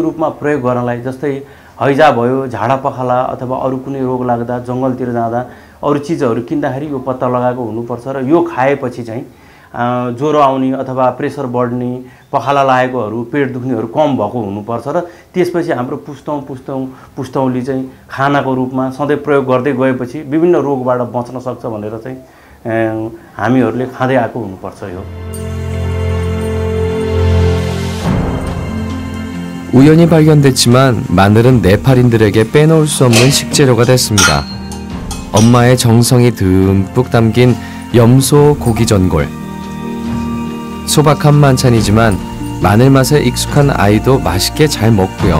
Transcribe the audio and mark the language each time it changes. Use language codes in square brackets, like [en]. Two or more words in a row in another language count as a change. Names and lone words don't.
[ne] रूपमा प्रयोग गर्नलाई, जस्तै हैजा भयो, झाडा पखाला अथवा अरू कुनै रोग लाग्दा जङ्गलतिर जाँदा अरू चिजहरू किन्दाखेरि यो पत्ता लगाएको हुनुपर्छ र यो खाएपछि चाहिँ ज्वरो आउने अथवा प्रेसर बढ्ने, पखाला लागेकोहरू, पेट दुख्नेहरू कम भएको हुनुपर्छ र त्यसपछि हाम्रो पुस्तौली चाहिँ खानाको रूपमा सधैँ प्रयोग गर्दै गएपछि विभिन्न रोगबाट बच्न सक्छ भनेर चाहिँ हामीहरूले खाँदै आएको हुनुपर्छ। यो [ko] 우연히 발견됐지만 마늘은 네팔인들에게 빼놓을 수 없는 식재료가 됐습니다. 엄마의 정성이 듬뿍 담긴 염소 고기 전골. 소박한 만찬이지만 마늘 맛에 익숙한 아이도 맛있게 잘 먹고요.